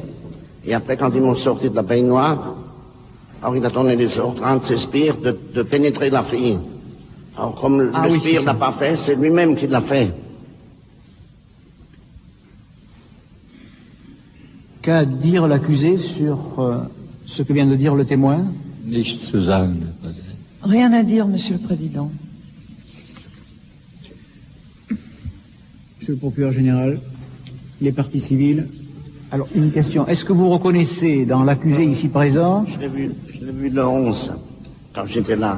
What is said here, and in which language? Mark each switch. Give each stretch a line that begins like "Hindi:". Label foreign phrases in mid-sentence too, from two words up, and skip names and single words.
French: Et après, quand ils m'ont sorti de la baignoire, alors il a donné des ordres à un de ses spires de pénétrer la fille. Alors comme le spire n'a pas fait, c'est lui-même qui l'a fait. Qu'a à dire l'accusé sur ce que vient de dire le témoin?
German: Nichts zu sagen, Herr Präsident.
French: Rien à dire, Monsieur le Président. Monsieur le procureur général, les parties civiles. Alors, une question. Est-ce que vous reconnaissez dans l'accusé ici présent? Je l'ai vu le 11, quand j'étais là.